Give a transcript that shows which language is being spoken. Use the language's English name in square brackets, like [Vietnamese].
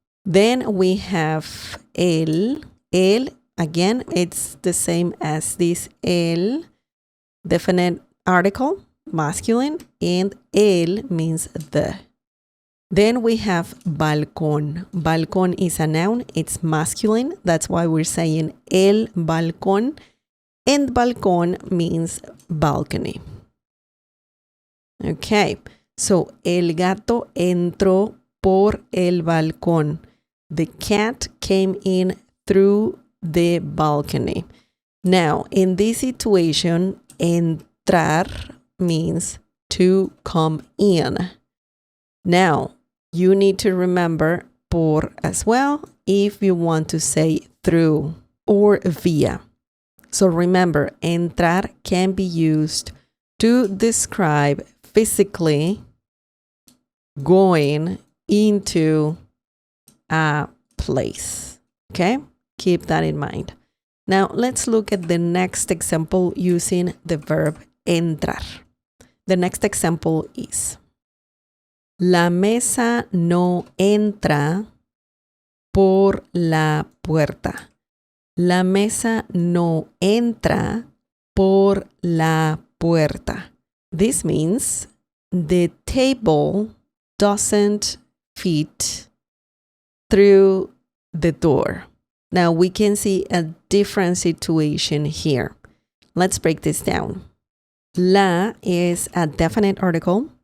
[English] Then we have el. El, again, it's the same as this el, definite article, masculine, and el means the. Then we have balcón. Balcón is a noun. It's masculine. That's why we're saying [Spanish] el balcón. [English] And balcón means balcony. Okay, so [Spanish] el gato entró por el balcón. [English] The cat came in through the balcony. Now, in this situation, entrar means to come in. Now, you need to remember por as well if you want to say through or via. So remember, entrar can be used to describe physically going into a place. Okay? Keep that in mind. Now, let's look at the next example using the verb entrar. The next example is: [Spanish] La mesa no entra por la puerta. La mesa no entra por la puerta. [English] This means the table doesn't fit through the door. Now we can see a different situation here. Let's break this down. La is a definite article.